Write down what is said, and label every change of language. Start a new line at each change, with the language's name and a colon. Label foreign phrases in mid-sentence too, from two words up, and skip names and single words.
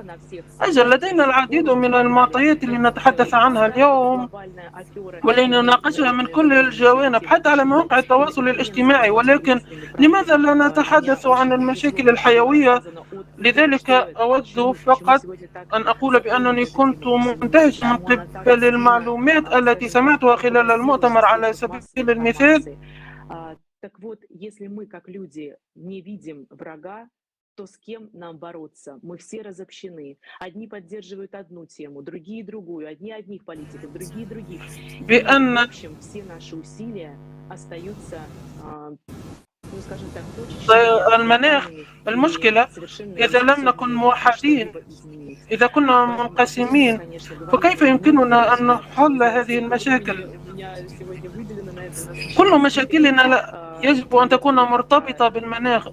Arabic: أجل لدينا العديد من المعطيات اللي نتحدث عنها اليوم ولنناقشها من كل الجوانب حتى على مواقع التواصل الاجتماعي، ولكن لماذا لا نتحدث عن المشاكل الحيوية؟ لذلك أود فقط أن أقول بأنني كنت مندهش من قبل المعلومات التي سمعتها خلال المؤتمر. على سبيل المثال
Russian: Так вот, если мы как люди не видим врага, то с кем нам бороться? Мы все разобщены. Одни поддерживают одну тему, другие другую, одни одних политиков, другие других. В общем, все наши усилия остаются, ну, скажем так,
Arabic: المناخ المشكلة إذا لم نكن موحدين، إذا كنا منقسمين، فكيف يمكننا أن نحل هذه المشاكل؟ كل مشاكلنا يجب أن تكون مرتبطة بالمناخ.